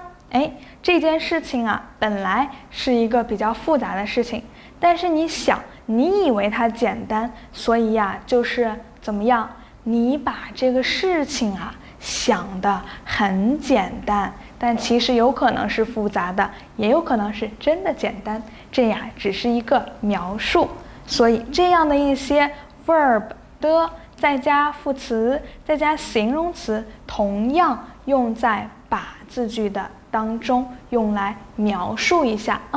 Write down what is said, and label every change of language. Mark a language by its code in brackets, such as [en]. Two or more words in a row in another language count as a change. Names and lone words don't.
[zh] 哎，這件事情啊，本來是一個比較複雜的事情，但是你想，你以為它簡單，所以呀，就是怎麼樣？你把這個事情啊想的很簡單，但其實有可能是複雜的，也有可能是真的簡單。這呀只是一個描述，所以這樣的一些 verb 的再加副詞，再加形容詞，同樣用在把字句的當中，用來描述一下啊。